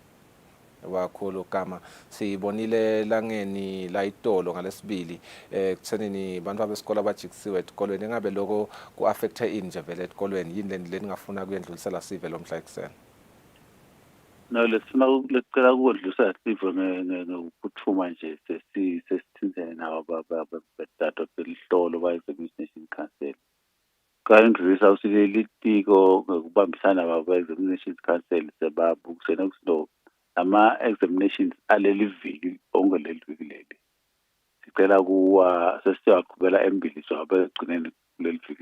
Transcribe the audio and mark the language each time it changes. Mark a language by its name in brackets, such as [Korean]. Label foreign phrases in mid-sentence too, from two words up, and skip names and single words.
[Swati] Wakhulu Gama sibonile langeni la itolo ngalesibili kuthenini bantu abesikole abajikisiwe etikolweni engabe lokho ku affecte ini nje vele etikolweni yini leningafuna kuyendlulisela sive lo mhla ekseni. No lesifuna lecela ukudlulisela sive ngekuthuma nje sesithinzene nabo bedato belihlolo ba [English] examination council [Swati] kayindlulisa usileli tiko ngokubambisana nabo [English] examination council [Swati] sebabukisena kusino ama-examinations aleli viki ongeleli viki leli sicela kuwa sesiyaqhubela embili so abegcineni kuleli viki